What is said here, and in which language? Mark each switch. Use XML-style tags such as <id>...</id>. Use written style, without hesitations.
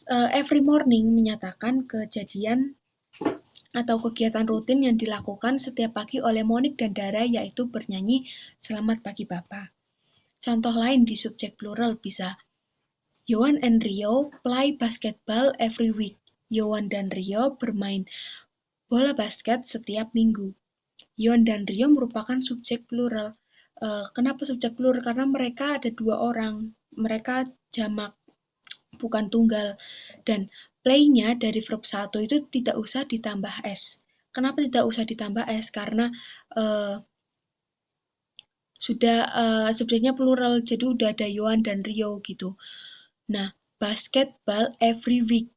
<en>Every morning</en> <id>menyatakan kejadian atau kegiatan rutin yang dilakukan setiap pagi oleh Monique dan Dara, yaitu bernyanyi Selamat Pagi Bapak. Contoh lain di subjek plural bisa</id> <en>Yohan and Rio play basketball every week.</en> <id>Yohan dan Rio bermain bola basket setiap minggu. Yohan dan Rio merupakan subjek plural. Kenapa subjek plural? Karena mereka ada 2 orang. Mereka jamak, bukan tunggal. Dan play-nya dari verb 1 itu tidak usah ditambah S. Kenapa tidak usah ditambah S? Karena sudah subjeknya plural, jadi udah ada Yohan dan Rio gitu.</id> <en>Nah, basketball every week.</en>